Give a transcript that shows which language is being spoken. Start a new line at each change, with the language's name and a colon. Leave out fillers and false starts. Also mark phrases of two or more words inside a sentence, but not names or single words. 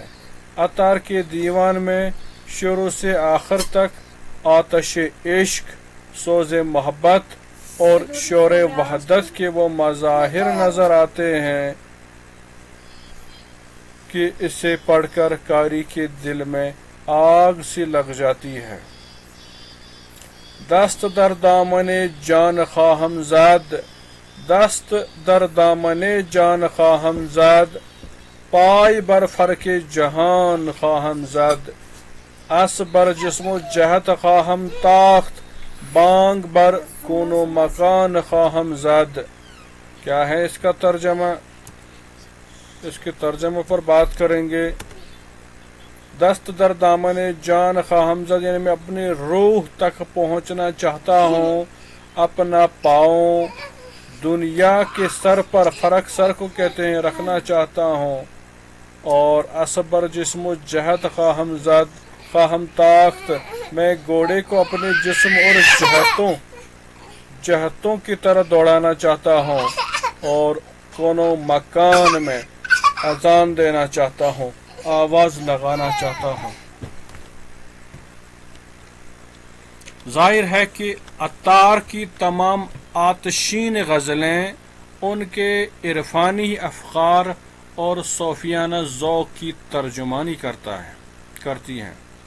Urdu: عطار کے دیوان میں شروع سے آخر تک آتش عشق، سوز محبت اور شور وحدت کے وہ مظاہر نظر آتے ہیں کہ اسے پڑھ کر قاری کے دل میں آگ سی لگ جاتی ہے۔
Persian: دست در دامن جان خواہم زد، دست در دامن جان خواہم زد، پای بر فرق جهان خواهم زد، اس بر جسم و جهت خواهم تاخت، بانگ بر کون و مکان خواهم زد.
Urdu: کیا ہے اس کا ترجمہ؟ اس کے ترجمے پر بات کریں گے.
Persian: دست در دامن جان خواہم زد،
Urdu: یعنی میں اپنی روح تک پہنچنا چاہتا ہوں، اپنا پاؤں دنیا کے سر پر، فرق سر کو کہتے ہیں، رکھنا چاہتا ہوں.
Persian: اور اصبر جسم و جہت خواہم زد، خواہم تاخت،
Urdu: میں گھوڑے کو اپنے جسم اور جہتوں کی طرح دوڑانا چاہتا ہوں، اور کونوں مکان میں اذان دینا چاہتا ہوں، آواز لگانا چاہتا ہوں. ظاہر ہے کہ عطار کی تمام آتشین غزلیں ان کے عرفانی افکار اور صوفیانہ ذوق کی ترجمانی کرتی ہیں.